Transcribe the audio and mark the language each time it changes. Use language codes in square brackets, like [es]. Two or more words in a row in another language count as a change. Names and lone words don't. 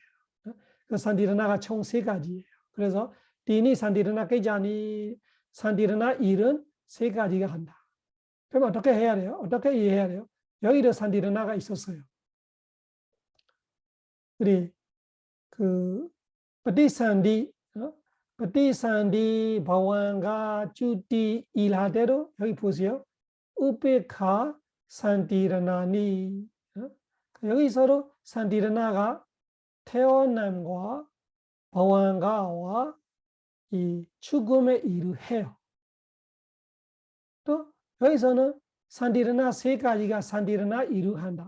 [ko] 그 산티르나가 총 3가지예요. 그래서 [pi] 디니 산티르나 깨자니 산티르나 [ko] 일은 3가지가 한다. 그럼 어떻게 해야 돼요? 어떻게 이해해야 돼요? 여기도 산티르나가 있었어요. 우리 그 [pi] pati sandi bhavanga chuti [ko] 일하대로 여기 보세요. [pi] 우페카 산티르나니. [ko] 여기서도 산티르나가 태어남과 bhavanga와 이 죽음의 일을 해요. 또 여기서는 산티르나 3가지가 산티르나 일을 한다.